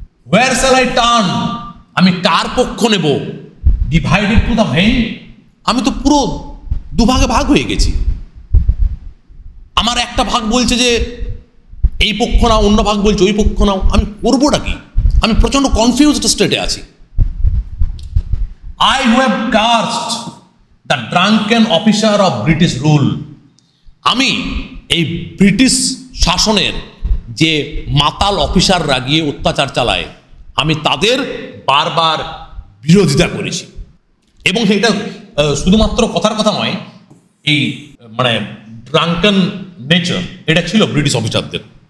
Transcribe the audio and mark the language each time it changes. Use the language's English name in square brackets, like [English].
[English] Where shall I turn? [Bangla] আমি কার পক্ষ নেব? [English] Divided to the vein. [Bangla] আমি তো পুরো দুভাগে ভাগ হয়ে গেছি। আমার একটা ভাগ বলছে যে এই পক্ষ নাও, অন্য ভাগ বলছে ওই পক্ষ নাও। আমি করবোটা কি? আমি প্রচন্ড কনফিউজড স্টেটে আছি। [English] I who have cursed the drunken officer of British rule. [Bangla] আমি এই ব্রিটিশ শাসনের যে মাতাল অফিসাররা গিয়ে অত্যাচার চালায়, আমি তাদের বারবার বিরোধিতা করেছি। এবং সেটা শুধুমাত্র কথার কথা নয়, এই মানে ড্রাঙ্কেন নেচার এটা ছিল ব্রিটিশ অফিসারদের।